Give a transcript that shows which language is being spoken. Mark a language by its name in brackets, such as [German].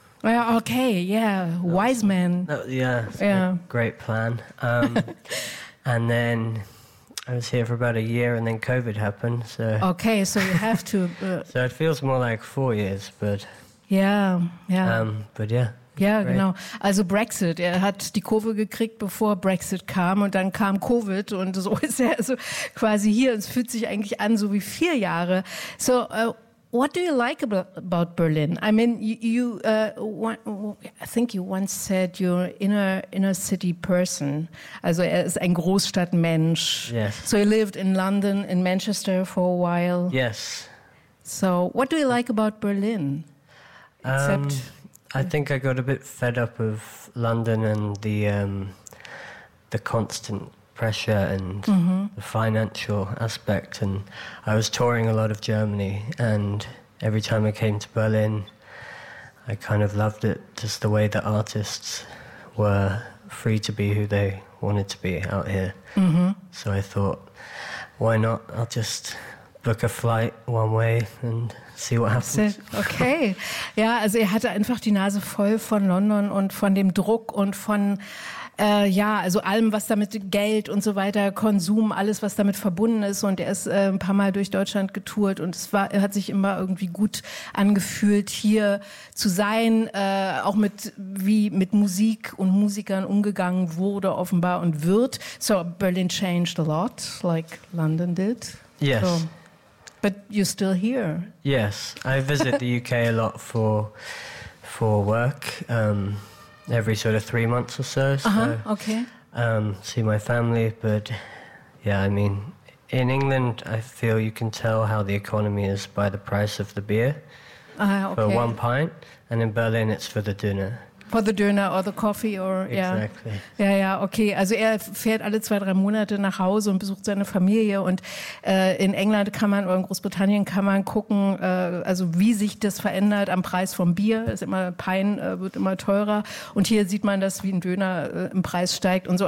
[English] Okay, yeah, that wise was, man. Yeah. Great plan. and then I was here for about a year, and then COVID happened, so... Okay, so you have to... so it feels more like 4 years, but... Yeah. But yeah. [German] Ja, great. Genau. Also Brexit. Er hat die Kurve gekriegt, bevor Brexit kam, und dann kam Covid, und so ist er also quasi hier. Es fühlt sich eigentlich an, so wie 4 Jahre. [English] So... what do you like about Berlin? I mean, I think you once said you're inner city person. [German] Also er ist ein Großstadtmensch. [English] Yes. So he lived in London, in Manchester for a while. Yes. So what do you like about Berlin? I think I got a bit fed up of London and the constant pressure and the financial aspect, and I was touring a lot of Germany, and every time I came to Berlin I kind of loved it, just the way the artists were free to be who they wanted to be out here. So I thought, why not, I'll just book a flight one way and see what happens. Okay. [German] Ja, also er hatte einfach die Nase voll von London und von dem Druck und von also allem, was damit, Geld und so weiter, Konsum, alles, was damit verbunden ist. Und er ist ein paar Mal durch Deutschland getourt, und er hat sich immer irgendwie gut angefühlt, hier zu sein, auch mit Musik und Musikern umgegangen wurde, offenbar, und wird. [English] So Berlin changed a lot, like London did. Yes. So, but you're still here. Yes, I visit the UK a lot for work. Every sort of 3 months or so. See my family, but yeah, I mean, in England, I feel you can tell how the economy is by the price of the beer for one pint, and in Berlin, it's for the dinner. For the dinner or the coffee or, exactly. Yeah. Exactly. [German] Ja, okay. Also er fährt alle 2-3 Monate nach Hause und besucht seine Familie, und in England kann man, oder in Großbritannien kann man gucken, also wie sich das verändert am Preis vom Bier. Ist immer Pein, wird immer teurer. Und hier sieht man das, wie ein Döner im Preis steigt und so.